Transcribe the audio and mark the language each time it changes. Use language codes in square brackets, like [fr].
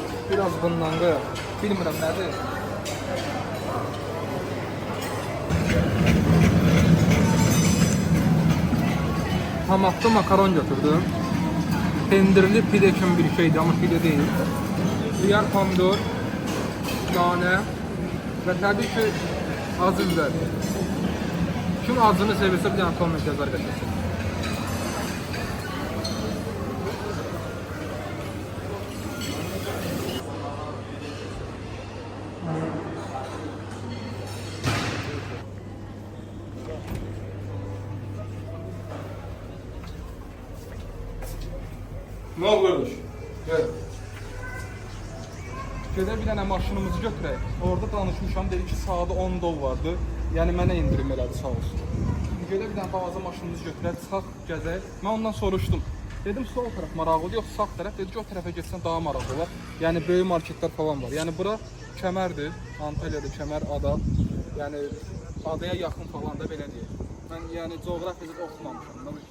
[az] Biraz bundan qoyaq. Bilmirəm nədir. Hamakda makaron götürdüm. Pendirli pide kimi bir şeydi [tr] ama pide değil. [az] Xiyar, pomidor, nane və təbii ki [tr] acı biber. [az] Kim acını sevirsə bir dənə komment yazar qəşəngdir. [tr] Ne oldu kardeş? Gel. [az] Gedə bir dənə maşınımızı götürək. Orada danışmışam, dedi ki saat 10 dollardı. Yəni mənə indirim elədi, sağ olsun. Gedə bir dənə balaca maşınımızı götürək, çıxaq, gəzək. Mən ondan soruşdum. Dedim sol tərəf maraqlıdır, yox sağ tərəf. Dedi ki o tərəfə getsən daha maraqlı olar. Yəni böyük marketlər falan var. Yəni bura Kəmərdir. Antalyada Kəmər ada. Yəni adaya yaxın falan da belə deyir. Mən yəni coğrafiyada oxumamışam.